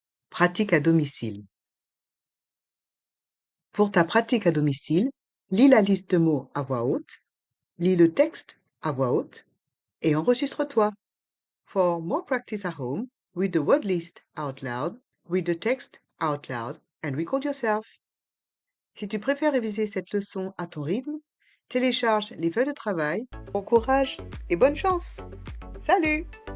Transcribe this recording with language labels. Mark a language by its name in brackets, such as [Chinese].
[French] Pratique à domicile. Pour ta pratique à domicile, lis la liste de mots à voix haute, Lis le texte à voix haute et enregistre-toi. [English] For more practice at home, read the word list out loud, read the text out loud, and record yourself. [French] Si tu préfères réviser cette leçon à ton rythme, télécharge les feuilles de travail. Bon courage et bonne chance! Salut!